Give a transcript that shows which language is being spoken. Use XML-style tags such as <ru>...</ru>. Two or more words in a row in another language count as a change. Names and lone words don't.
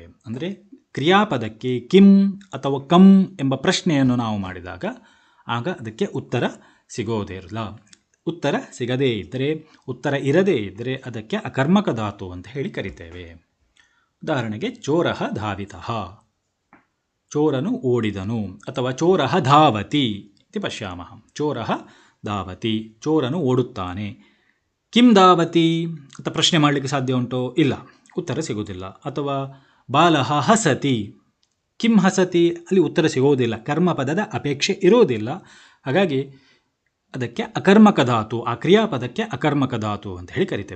<kn>ಅಂದರೆ ಕ್ರಿಯಾಪದಕ್ಕೆ ಕಿಂ ಅಥವಾ ಕಂ ಎಂಬ ಪ್ರಶ್ನೆಯನ್ನು ನಾವು ಮಾಡಿದಾಗ ಆಗ ಅದಕ್ಕೆ ಉತ್ತರ ಸಿಗೋದಿರಲ್ಲ. ಉತ್ತರ ಸಿಗದೇ ಇದ್ದರೆ, ಉತ್ತರ ಇರದೇ ಇದ್ದರೆ ಅದಕ್ಕೆ ಅಕರ್ಮಕ ಧಾತು ಅಂತ ಹೇಳಿ ಕರಿತೇವೆ.</kn> <sa>ಉದಾಹರಣೆಗೆ ಚೋರಃ ಧಾವಿತಃ,</sa> <kn>ಚೋರನು ಓಡಿದನು, ಅಥವಾ</kn> <sa>ಚೋರಃ ಧಾವತಿ ಇತಿ ಪಶ್ಯಾಮಃ. ಚೋರಃ ಧಾವತಿ,</sa> <kn>ಚೋರನು ಓಡುತ್ತಾನೆ.</kn> <sa>ಕಿಂ ಧಾವತಿ</sa> <kn>ಅಂತ ಪ್ರಶ್ನೆ ಮಾಡಲಿಕ್ಕೆ ಸಾಧ್ಯ ಉಂಟೋ? ಇಲ್ಲ, ಉತ್ತರ ಸಿಗುವುದಿಲ್ಲ. ಅಥವಾ</kn> <sa>ಬಾಲಃ ಹಸತಿ, ಕಿಂ ಹಸತಿ,</sa> <kn>ಅಲ್ಲಿ ಉತ್ತರ ಸಿಗೋದಿಲ್ಲ, ಕರ್ಮಪದದ ಅಪೇಕ್ಷೆ ಇರೋದಿಲ್ಲ. ಹಾಗಾಗಿ ಅದಕ್ಕೆ ಅಕರ್ಮಕ ಧಾತು, ಆ ಕ್ರಿಯಾಪದಕ್ಕೆ ಅಕರ್ಮಕ ಧಾತು ಅಂತ ಹೇಳಿ ಕರಿತೇವೆ.</kn>